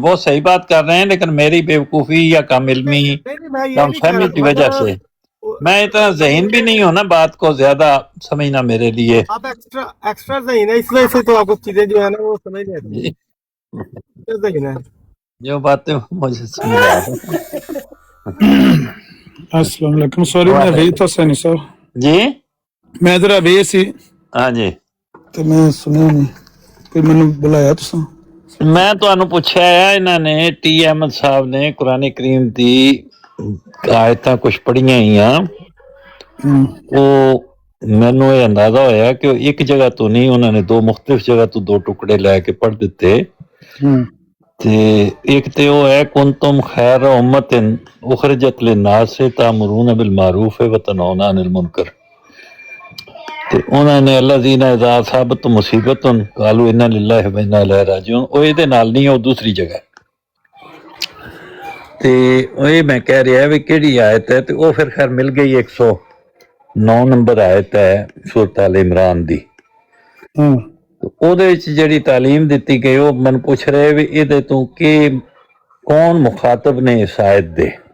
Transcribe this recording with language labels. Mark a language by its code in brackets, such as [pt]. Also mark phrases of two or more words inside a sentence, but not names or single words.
[ur] وہ صحیح بات کر رہے ہیں، لیکن میری بیوقوفی یا کم علمی، کم فہمی کی وجہ سے میں اتنا ذہین بھی نہیں ہوں نا، بات کو زیادہ سمجھنا میرے لیے. آپ ایکسٹرا ذہین ہے، اس وجہ سے تو آپ کو چیزیں جو ہے نا وہ سمجھ نہیں آتی. ذہین ہے جو باتیں مجھے سمجھ آ رہی. [ar] السلام عليكم. [ur] سوری میں ابھی تو سینی صاحب جی, میں ادھر ابھی سی ہاں جی, [pa] ਤੇ ਮੈਂ ਸੁਣਿਆ ਨਹੀਂ, ਕੋਈ ਮੈਨੂੰ ਬੁਲਾਇਆ ਤੁਸੀਂ? मैं ਤੁਹਾਨੂੰ ਪੁੱਛਿਆ ਹੈ, ਇਹਨਾਂ ਨੇ ਟੀ ਅਹਿਮਦ ਸਾਹਿਬ ਨੇ ਕੁਰਾਨ ਕਰੀਮ ਦੀ ਆਇਤਾਂ ਕੁਝ ਪੜ੍ਹੀਆਂ ਹੀ ਆ, ਉਹ ਮੈਨੂੰ ਇਹ ਅੰਦਾਜ਼ਾ ਹੋਇਆ ਕਿ ਉਹ ਇੱਕ ਜਗ੍ਹਾ ਤੋਂ ਨਹੀਂ, ਉਹਨਾਂ ਨੇ ਦੋ ਮੁਖਤਲਿਫ ਜਗ੍ਹਾ ਤੋਂ ਦੋ ਟੁਕੜੇ ਲੈ ਕੇ ਪੜ੍ਹ ਦਿੱਤੇ। ਤੇ ਇੱਕ ਤੇ ਉਹ ਹੈ [ar] كنتم خير أمة أخرجت للناس تأمرون بالمعروف و تنهون عن المنكر. [pa] ਤੇ ਉਹਨਾਂ ਨੇ [ar] الذين إذا أصابتهم مصيبة قالوا إنا لله و إنا إليه راجعون, [pa] ਉਹ ਇਹਦੇ ਨਾਲ ਨਹੀਂ, ਉਹ ਦੂਸਰੀ ਜਗ੍ਹਾ। ਤੇ ਇਹ ਮੈਂ ਕਹਿ ਰਿਹਾ ਵੀ ਕਿਹੜੀ ਆਇਤ ਹੈ, ਤੇ ਉਹ ਫਿਰ ਖੈਰ ਮਿਲ ਗਈ 109 ਨੰਬਰ ਆਇਤ ਹੈ ਸੂਰਤ ਆਲ ਇਮਰਾਨ ਦੀ। ਉਹਦੇ ਵਿੱਚ ਜਿਹੜੀ ਤਾਲੀਮ ਦਿੱਤੀ ਗਈ, ਉਹ ਮੈਨੂੰ ਪੁੱਛ ਰਹੇ ਵੀ ਇਹਦੇ ਤੋਂ ਕਿ ਕੌਣ ਮੁਖਾਤਬ ਨੇ ਇਸ ਆਇਤ ਦੇ।